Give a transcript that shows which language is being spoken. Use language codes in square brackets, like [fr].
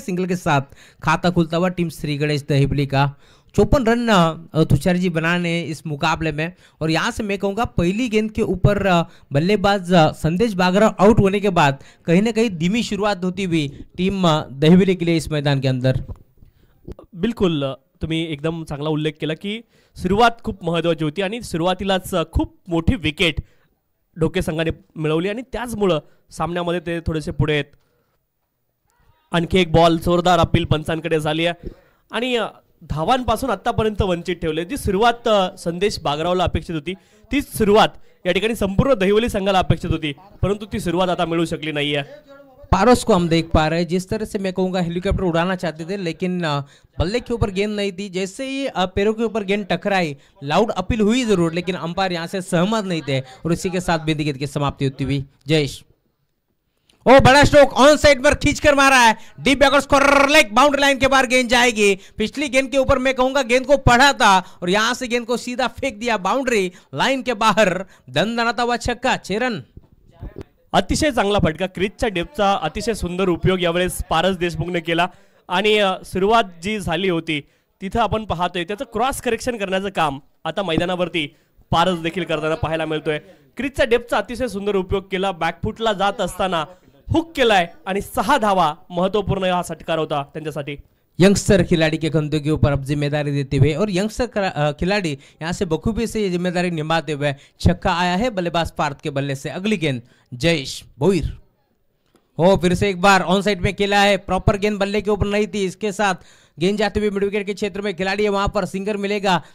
[hi] Single के साथ खाता खुलता हुआ टीम श्री गणेश दहिवली का. 54 रन तुषार जी बनाने इस मुकाबले में, और यहाँ से मैं कहूँगा पहली गेंद के ऊपर बल्लेबाज संदेश बागराव आउट होने के बाद कहीं ना कहीं धीमी शुरुआत होती हुई टीम दहिवली के लिए इस मैदान के अंदर. [mr] बिल्कुल, तुम्ही एकदम चांगला उल्लेख केला की सुरुवात खूप महत्त्वाची होती आणि सुरुवातीलाच खूप मोठी विकेट ढोके संघाने मिळवली आणि त्याचमुळं सामन्यामध्ये ते थोडेसे पुढे आहेत. आणखी एक बॉल जोरदार अपील पंचांकडे झाली आहे आणि धावांपासून आतापर्यंत वंचित ठेवले. जी सुरुवात संदेश बागरावला अपेक्षित होती तीच सुरुवात या ठिकाणी संपूर्ण दहिवली संघाला अपेक्षित होती, परंतु ती सुरुवात आता मिळू शकली नाहीये. [hi] पारस को हम देख पा रहे हैं, जिस तरह से मैं कहूँगा हेलीकॉप्टर उड़ाना चाहते थे, लेकिन बल्ले के ऊपर गेंद नहीं थी. जैसे ही पैरों के ऊपर गेंद टकराई, लाउड अपील हुई जरूर, लेकिन अंपायर यहाँ से सहमत नहीं थे और इसी के साथ बिंदी गेंद की समाप्ति होती हुई. जयेश, ओ बड़ा स्ट्रोक ऑन साइड पर खींचकर मारा है, deep backward square leg, boundary line के बाहर गेंद जाएगी. पिछली गेंद के ऊपर मैं कहूंगा गेंद को पढ़ा था और यहां से गेंद को सीधा फेंक दिया बाउंड्री लाइन के बाहर. दणदणाता हुआ छक्का. 6 रन. [mr] अतिशय चांगला फटका, क्रीजच्या डेपचा अतिशय सुंदर उपयोग यावेळेस पारस देशमुखने केला आणि सुरुवात जी झाली होती तिथं आपण पाहतोय त्याचं क्रॉस करेक्शन करण्याचं काम आता मैदानावरती पारस देखील करताना पाहायला मिळतोय. क्रीजच्या डेपचा अतिशय सुंदर उपयोग केला. बॅकफुटला जात असताना हुक केलाय आणि 6 धावा महत्वपूर्ण हा षटकार होता त्यांच्यासाठी. [hi] यंगस्टर खिलाड़ी के कंधों के ऊपर अब जिम्मेदारी देते हुए और यंगस्टर खिलाड़ी यहाँ से बखूबी से ये जिम्मेदारी निभाते हुए छक्का आया है बल्लेबाज पार्थ के बल्ले से. अगली गेंद जयेश भोईर. हो फिर से एक बार ऑन साइड में खेला है. प्रॉपर गेंद बल्ले के ऊपर नहीं थी. इसके साथ गेंद जाते हुए मिड विकेट के क्षेत्र में खिलाड़ी है, वहां पर सिंगर मिलेगा.